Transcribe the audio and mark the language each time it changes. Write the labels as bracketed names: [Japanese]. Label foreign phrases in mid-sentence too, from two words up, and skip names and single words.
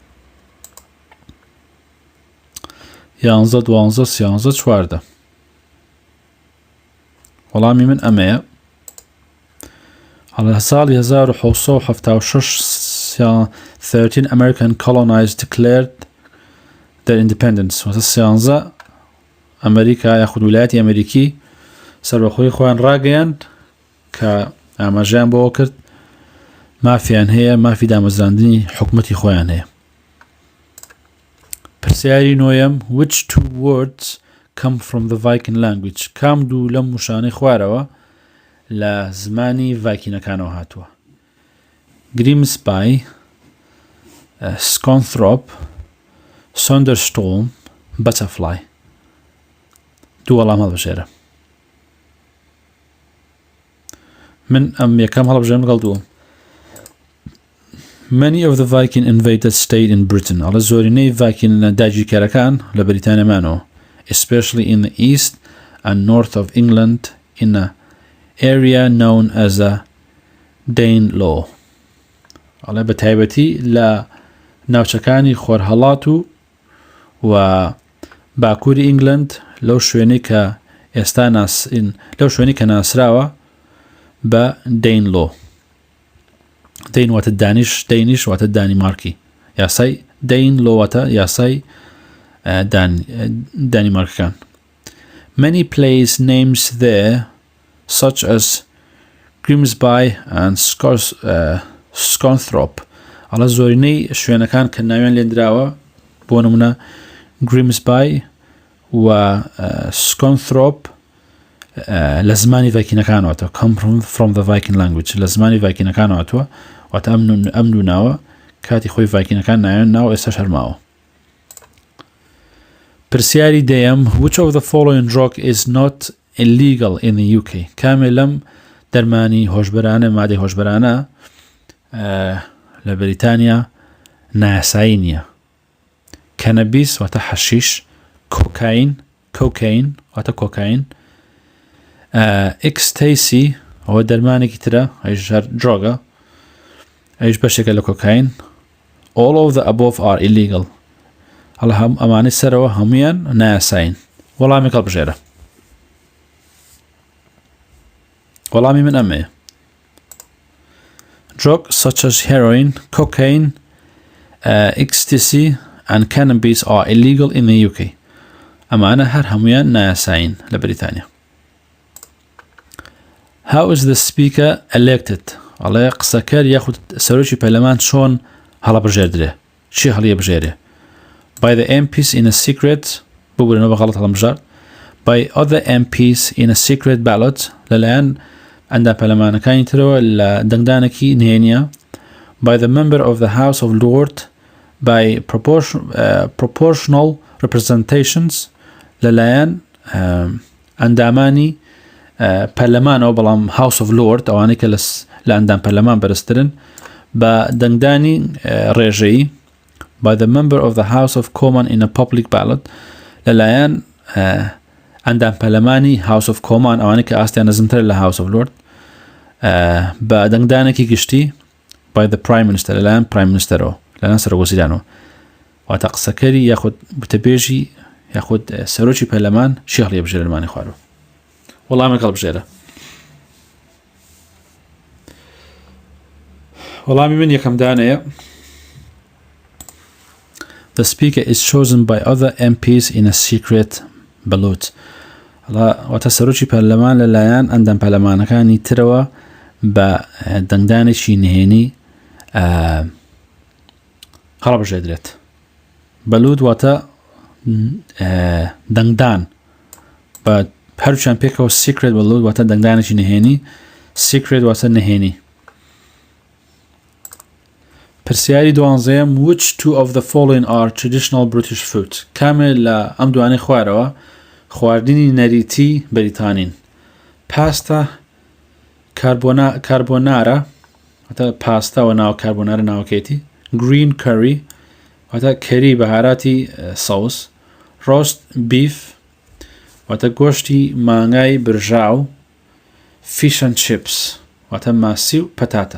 [Central Kurdish] 11 12 13 14 وەڵامی من ئەمەیە هەڵە ساڵی 1776 13 [English] American colonized declared their independence [Central Kurdish] واتە 13 ئەمریکا یاخود ویلایەتی ئەمریکی سەربەخۆی خۆیان ڕاگەیاند کە ئاماژەیان بۆەوە کرد مافیان هەیە، مافی دامەزراندنی حکومەتی خۆیان هەیە. پرسیاری نۆیەم [English] which two words come from the Viking language؟ [Central Kurdish] کام دوو لەم وشانەی خوارەوە لە زمانی ڤایکینەکانەوە هاتووە؟ گریمسبای، سکۆنثڕۆپ، سۆندەرستۆڵم، بەتەفڵای. دوو وەڵام هەڵبژێرە. من ئەم یەکەم هەڵبژێرم لەگەڵ دووەم. [English] Many of the Viking invaded stayed in Britain. [Central Kurdish] ئەڵە زۆرینەی ڤایکینە داگیرکارەکان لە بەریتانیامانەوە، [English] especially in the east and north of England in an area known as a Danelaw. [Central Kurdish] ئەڵێ بە تایبەتی لە ناوچەکانی خۆرهەڵات و باکووری ئینگلند لەو شوێنەی کە ئێستا لەو شوێنی کە ناسراوە بە دەینلۆ. دەین واتە دانیش، دەینیش واتە دانیمارکی. یاسای دەینلۆ واتە یاسای دانیمارکەکان. [English] Many place names there such as Grimsby and Scunthorpe. [Central Kurdish] ئەڵە زۆرینەی شوێنەکان کە ناویان لێنراوە بۆ نمونە گریمسبای و سکۆنثڕۆپ لە زمانی ڤایکینەکانەوەتەوە. [English] come from the Viking language [Central Kurdish] لە زمانی ڤایکینەکانەوەتەوە، واتە ئەم دوو ناوە کاتی خۆی ڤایکینەکان ناوێن ناو ئێستا شەرماوە. پرسیاری دەیەم [English] which of the following drug is not illegal in the UK؟ [Central Kurdish] کامێ لەم دەرمانی هۆشبەرانە مادەی هۆشبەرانە لە بەریتانیا نایاسایی نییە؟ کەنەبیس واتە حەشیش، کۆکاین واتە کۆکاین، ئێکستەیسی ئەوە دەرمانێکی ترە ئەیش درۆگە ئەیش بەشێکە لە کۆکاین. [English] all of the above are illegal. [Central Kurdish] هەڵە ئەمانەی سەرەوە هەمویان نایاساین. وەڵامی هەڵبژێرە. وەڵامی من ئەمەیە. [English] drugs such as heroin, cocaine, ecstasy and cannabis are illegal in the UK. [Central Kurdish] ئەمانە هەر هەمویان نایاساین لە بەریتانیا. [English] How is the speaker elected؟ [Central Kurdish] ئەڵێ قسەکەر یاخود سەرۆکی پەرلەمان چۆن هەڵەبژێردرێ؟ چی هەڵیەبژێرێ؟ [English] by the MPs in a secret [Central Kurdish] ببورنەوە غەڵەت هەڵەبژار [English] by other MPs in a secret ballot [Central Kurdish] لەلایەن ئەندام پەرلەمانەکانی ترەوە لە دەنگدانێکی [English] نهێنیە by the member of the House of Lords by proportional representations [Central Kurdish] لەلایەن ئەندامانی پەرلەمانەوە بەڵام House of Lords ئەوانەی کە لە ئەندام پەرلەمان بەرزترن بە دەنگدانی ڕێژەیی [English] by the member of the House of Commons in a public ballot [Central Kurdish] لەلایەن ئەندام پەرلەمانی House of Commons ئەوانەی کە ئاستیان نەزمتر لە House of Lords بە دەنگدانێکی گشتی [English] by the Prime Minister [Central Kurdish] لەلایەن Prime Ministerەوە لەلایەن سەرۆکوەزیرانەوە. واتە قسەکەری یاخود وتەبێژی یاخود سەرۆکی پەرلەمان چی هەڵیەبژێرە لەمانی خوارەوە؟ وەڵامێک هەڵبژێرە. وەڵامی من یەکەم دانەیە [English] The speaker is chosen by other MPs in a secret ballot. [Central Kurdish] واتە سەرۆکی پەرلەمان لەلایەن ئەندام پەرلەمانەکانی ترەوە بە دەنگدانێکی نهێنی هەڵەبژێردرێت. بەلوود واتە دەنگدان بە هەروچیان پێکەوە secret بەلوود واتە دەنگدانێکی نهێنی، secret واتە نهێنی. پرسیاری دوانزەیەم [English] which two of the following are traditional British food؟ [Central Kurdish] کامێ لە ئەم دوانەی خوارەوە خواردنی نەریتی بەریتانین؟ پاستا کاربۆنارە واتە پاستا و ناو کاربۆنارە ناوکێتی، [English] green curry [Central Kurdish] واتە کەری بەهاراتی سەوس، [English] roast beef [Central Kurdish] واتە گۆشتی مانگای برژاو، [English] fish and chips [Central Kurdish] واتە ماسی و پەتاتە.